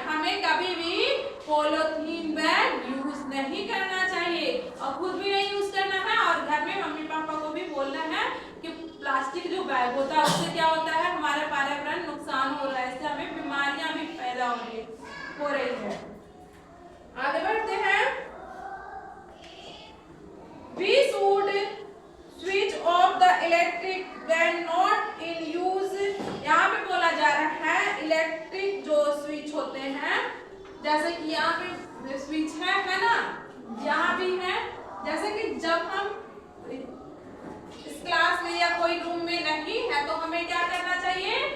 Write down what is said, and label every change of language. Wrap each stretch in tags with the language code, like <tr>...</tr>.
<hi>हमें कभी भी पॉलीथीन बैग यूज नहीं करना चाहिए, और खुद भी नहीं यूज करना है, और घर में मम्मी पापा को भी बोलना है कि प्लास्टिक जो बैग होता है उससे क्या होता है? हमारा पर्यावरण नुकसान हो रहा है, इससे हमें बीमारियां भी पैदा हो रही है। आगे बढ़ते हैं।</hi> <en>We should switch off the electric when not in use.</en> <hi>यहाँ पे बोला जा रहा है इलेक्ट्रिक जो स्विच होते हैं, जैसे कि यहाँ पे स्विच है ना, यहाँ भी है। जैसे कि जब हम इस क्लास में या कोई रूम में नहीं है तो हमें क्या करना चाहिए?</hi>